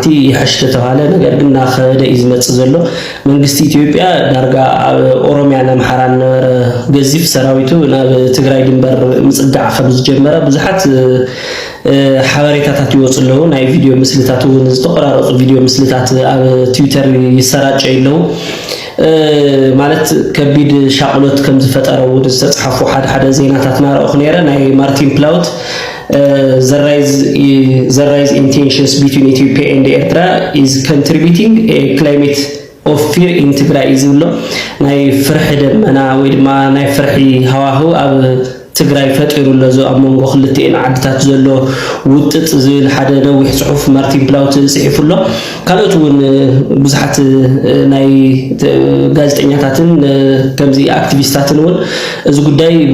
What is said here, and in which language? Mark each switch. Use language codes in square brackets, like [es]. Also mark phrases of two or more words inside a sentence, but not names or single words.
[ti] ይሐሽተ ተባለ ነገር ግን ናኸደ izመጽእ ዘሎ መንግስቲ ኢትዮጵያ ዳርጋ ኦሮሚያ ናምሓራን ገዚፍ ሰራዊቱ ናብ ትግራይ ድንበር ምጽጋዕ ከም ዝጀመረ ብዙሓት ሓበሬታታት ይወጽ ኣለዉ ናይ ቪድዮ ምስልታት እውን ዝተቆራረጹ ቪድዮ ምስልታት ኣብ ትዊተር ይሰራጭ ኣለዉ ማለት ከቢድ ሻቅሎት ከም ዝፈጠረ እውን ዝተጻሕፉ ሓደ ዜናታት ናረእኹ ነይረ ናይ ማርቲን ፕላውት [en] the rise in tensions between Ethiopia and Eritrea is contributing a climate of fear in Tigray is lo [ti] ናይ ፍርሕ ደመና ወይ ድማ ናይ ፍርሒ ሃዋህው ኣብ ትግራይ ፈጥሩሎ ዞ ኣብ መንጎ ክልቲኤን ዓድታት ዘሎ ውጥጥ ዝብል ሓደ ነዊሕ ጽሑፍ ማርቲን ፕላውት ጽሒፉሎ ካልኦት እውን ብዙሓት ናይ ጋዜጠኛታትን ከምዚ አክቲቪስታትን እውን እዚ ጉዳይ